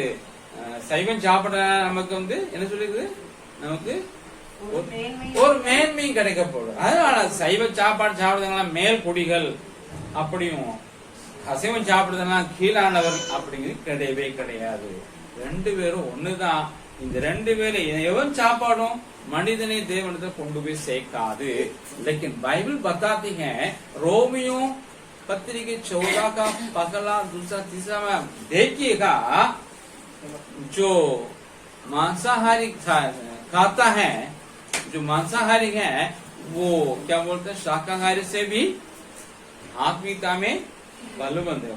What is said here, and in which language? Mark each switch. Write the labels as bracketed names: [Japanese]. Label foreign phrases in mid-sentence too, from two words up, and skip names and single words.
[Tamil] சைவம் சாப்பிடனால நமக்கு என்ன சொல்லிருக்கு, நமக்கு ஒரு மேன்மையும் கிடைக்க போகுது. அதனால சைவ சாப்பாடு சாப்பிடுறதுலாம் மேல் குடிகள் அப்படியும், அசைவம் சாப்பிடுறதுலாம் கீழானவர் அப்படிங்கிறது கிடையவே கிடையாது. ரெண்டு பேரும் ஒண்ணுதான். இந்த ரெண்டு பேரும் எவன் சாப்பாடும் மனிதனை தேவனத்தை கொண்டு போய் சேர்க்காது. [Hindi] लेकिन बाइबल बताती है, रोमियो पत्री 14 का पहला दूसरा तीसरा में देखिएगा, जो मांसाहारी खाता है, जो मांसाहारी है वो क्या बोलते हैं, शाकाहारी से भी आत्मीयता में बलवंत है।